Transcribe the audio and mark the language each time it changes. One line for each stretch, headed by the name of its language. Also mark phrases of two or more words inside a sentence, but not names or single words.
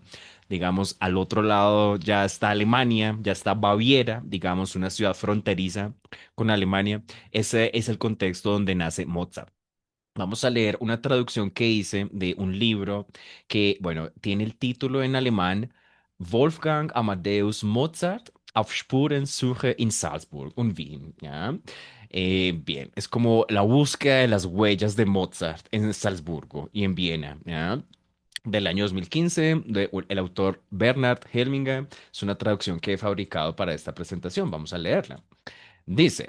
Spanish: Digamos, al otro lado ya está Alemania, ya está Baviera, digamos, una ciudad fronteriza con Alemania. Ese es el contexto donde nace Mozart. Vamos a leer una traducción que hice de un libro que, bueno, tiene el título en alemán Wolfgang Amadeus Mozart auf Spurensuche in Salzburg und Wien, ¿ya? Bien, es como la búsqueda de las huellas de Mozart en Salzburgo y en Viena, ¿ya? Del año 2015, el autor Bernhard Helminger. Es una traducción que he fabricado para esta presentación. Vamos a leerla. Dice.